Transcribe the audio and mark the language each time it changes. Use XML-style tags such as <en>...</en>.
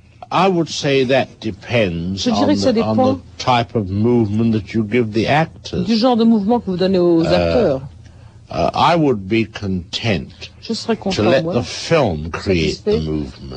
<en>I would say that depends on the type of movement that you give the actors.</en> <fr>Du genre de mouvement que vous donnez aux acteurs.</fr> <en>I would be content to let the film create the movement.</en>